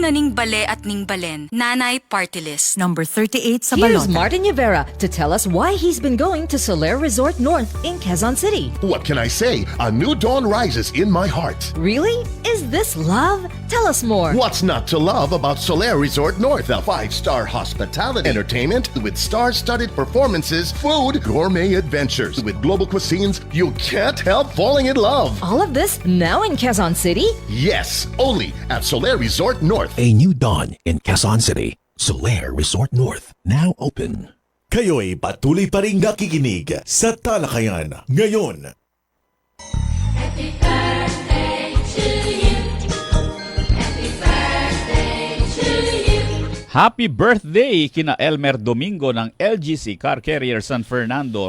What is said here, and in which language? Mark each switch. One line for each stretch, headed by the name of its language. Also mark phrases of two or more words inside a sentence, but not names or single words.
Filipino: Bale at Ning Balen, Nanay Party List. Number 38 sa
English: Here's
Filipino: balota.
English: Martin Rivera to tell us why he's been going to Soler Resort North in Quezon City. What can I say? A new dawn rises in my heart. Really? Is this love? Tell us more. What's not to love about Soler Resort North? A 5-star hospitality, entertainment with star-studded performances, food, gourmet adventures with global cuisines. You can't help falling in love. All of this now in Quezon City? Yes, only at Soler Resort North. A new dawn in Quezon City. Solaire Resort North, now open.
Filipino: Kayo'y patuloy pa rin nakikinig sa Talakayan ngayon.
English: Happy birthday
Filipino: kina Elmer Domingo ng LGC Car Carrier San Fernando,